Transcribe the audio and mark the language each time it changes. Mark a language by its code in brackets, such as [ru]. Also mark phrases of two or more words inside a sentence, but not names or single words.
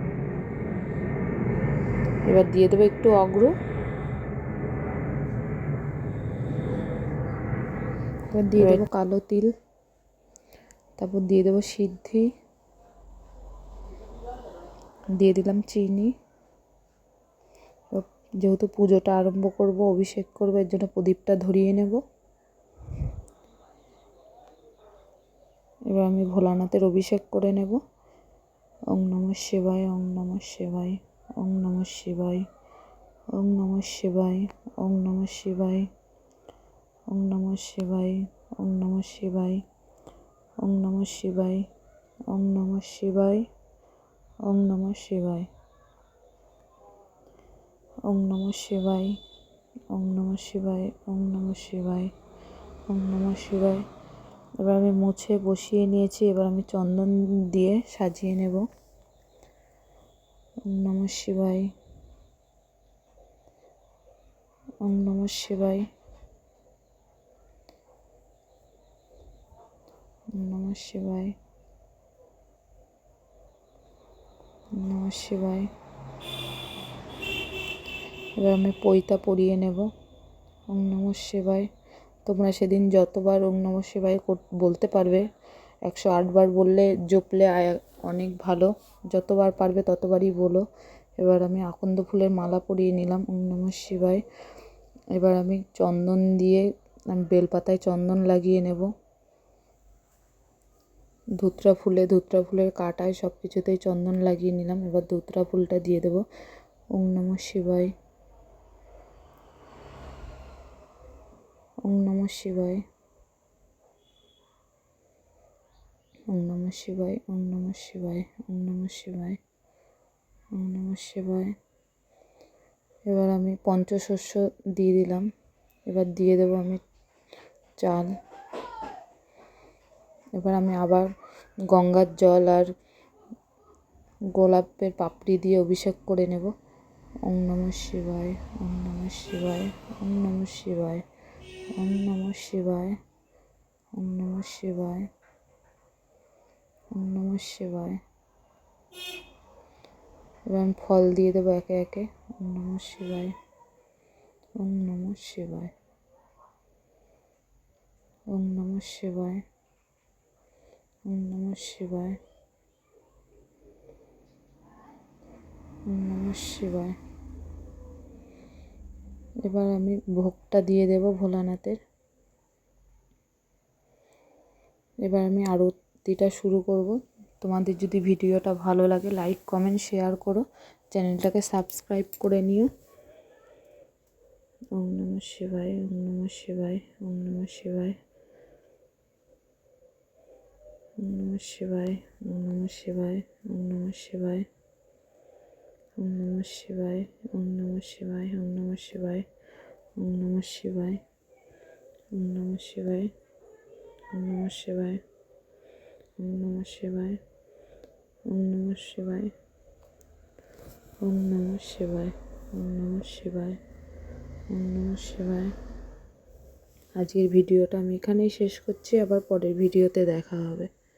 [bn] এবার দিয়ে দেবো একটু অগ্র, এবার দিয়ে দেবো কালো তিল, তারপর দিয়ে দেবো সিদ্ধি, দিয়ে দিলাম চিনি। যেহেতু পুজোটা আরম্ভ করব, অভিষেক করবো, এর জন্য প্রদীপটা ধরিয়ে নেব। এবার আমি ভোলানাথের অভিষেক করে নেব। [sa] ॐ नमः शिवाय, ॐ नमः शिवाय, ॐ नमः शिवाय, ॐ नमः शिवाय, ॐ नमः शिवाय, ॐ नमः शिवाय, ॐ नमः शिवाय, ॐ नमः शिवाय, ॐ नमः शिवाय, ॐ नमः शिवाय, ॐ नमः शिवाय, ॐ नमः शिवाय, ॐ नमः शिवाय, ॐ नमः शिवाय। [bn] এবার আমি মুছে বসিয়ে নিয়েছি, এবার আমি চন্দন দিয়ে সাজিয়ে নেব। [sa] ॐ नमः शिवाय, ॐ नमः शिवाय, ॐ नमः शिवाय, ॐ नमः शिवाय। [bn] এবার আমি পৈতা পরিয়ে নেব। [sa] ॐ नमः शिवाय। [bn] তোমরা সেদিন যতবার [sa] ॐ नमः शिवाय [bn] বলতে পারবে, 108 বার বললে, জপলে অনেক ভালো। যতবার পারবে ততবারই বলো। এবার আমি আকন্দ ফুলের মালা পরিয়ে নিলাম। [sa] ॐ नमः शिवाय। [bn] এবার আমি চন্দন দিয়ে, আমি বেলপাতায় চন্দন লাগিয়ে নেব। ধুতরা ফুলের কাঁটায় সব কিছুতেই চন্দন লাগিয়ে নিলাম। এবার ধুতরা ফুলটা দিয়ে দেব। [sa] ॐ नमः शिवाय, ॐ नमः शिवाय, ॐ नमः शिवाय, ॐ नमः शिवाय, ॐ नमः शिवाय, ॐ नमः शिवाय। [bn] এবার আমি পঞ্চশস্য দিয়ে দিলাম। এবার দিয়ে দেবো আমি চাল। এবার আমি আবার গঙ্গার জল আর গোলাপের পাপড়ি দিয়ে অভিষেক করে নেব। [sa] ॐ नमः शिवाय, ॐ नमः शिवाय, ॐ नमः शिवाय, ॐ नमः शिवाय, ॐ नमः शिवाय, ॐ नमः शिवाय। [bn] এবার আমি ফল দিয়ে দেবো একে একে। [sa] ॐ नमः शिवाय, ॐ नमः शिवाय, ॐ नमः शिवाय, ॐ नमः शिवाय, ॐ नमः शिवाय। [bn] এবার আমি ভোগটা দিয়ে দেব ভোলানাথের। এবার আমি আরতিটা শুরু করব। তোমাদের যদি ভিডিওটা ভালো লাগে, [en] like comment share [bn] করো, চ্যানেলটাকে সাবস্ক্রাইব করে নিও। [sa] ॐ नमः शिवाय, ॐ नमः शिवाय, ॐ नमः शिवाय, ॐ नमः शिवाय, ॐ नमः शिवाय, ॐ नमः शिवाय, ॐ नमः शिवाय, ॐ नमः शिवाय, ॐ नमः शिवाय, ॐ नमः शिवाय, ॐ नमः शिवाय, ॐ नमः शिवाय, ॐ नमः शिवाय, ॐ नमः शिवाय, ॐ नमः शिवाय, ॐ नमः शिवाय, ॐ नमः शिवाय। [bn] আজকের ভিডিওটা আমি এখানেই শেষ করছি, আবার পরের ভিডিওতে দেখা হবে।